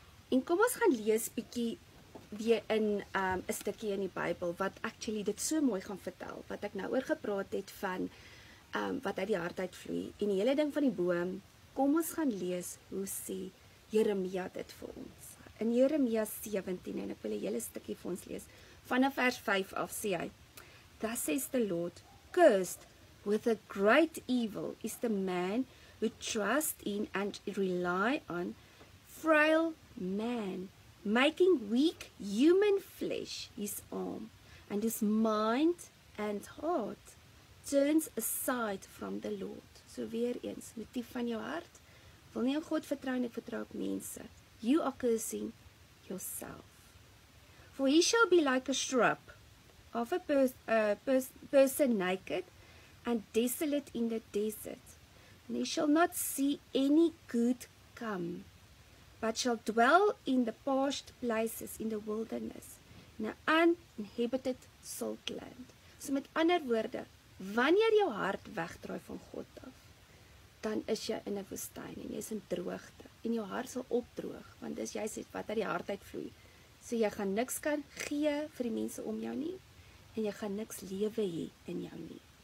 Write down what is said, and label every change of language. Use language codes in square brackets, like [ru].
[af] En kom ons gaan lees bietjie weer in 'n stukkie in die Bybel wat actually dit so mooi gaan vertel, wat ek nou oor gepraat het van wat uit die hart uitvloei. En die hele ding van die boom, kom ons gaan lees hoe sê Jeremia dit vir ons. In Jeremia 17, en ek wil 'n hele stukkie vir ons lees, vanaf vers 5 af sê hy, [en] Thus says the Lord, cursed with a great evil is the man who trusts in and rely on frail man, making weak human flesh his arm, and his mind and heart turns aside from the Lord. [af] So weer eens, motief van jou hart, wil nie aan God vertrou en ek vertrou op mense. [en] You are cursing yourself. For he shall be like a shrub of a person naked and desolate in the desert, and he shall not see any good come, but shall dwell in the parched places in the wilderness, in an uninhabited salt land. [af] So met ander woorde, wanneer jou hart wegdraai van God af, dan is jy in 'n woestyn en jy is in droogte en jou hart sal opdroog, want dis jy sê wat uit die hart uitvloei. So jy gaan niks kan gee vir die mense om jou nie en jy gaan niks lewe hê in jou nie.